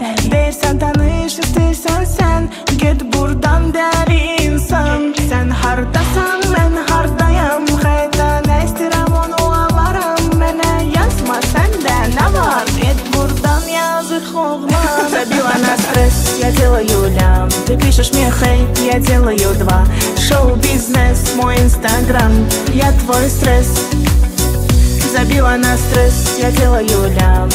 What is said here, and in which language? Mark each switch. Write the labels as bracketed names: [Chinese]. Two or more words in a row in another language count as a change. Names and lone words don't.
[Azerbaijani] Dersen tanış istiyorsan sen, git buradan deli insan. Sen hardasan ben hardayım, hayda ne isterim onu alarım. Bana yazma sende ne var, git buradan yazık oğlan. [Russian] Забила на стресс, я делаю лям. Ты пишешь мне хейт, я делаю 2. Шоу-бизнес, мой инстаграм, я твой стресс. Забила на стресс, я делаю лям.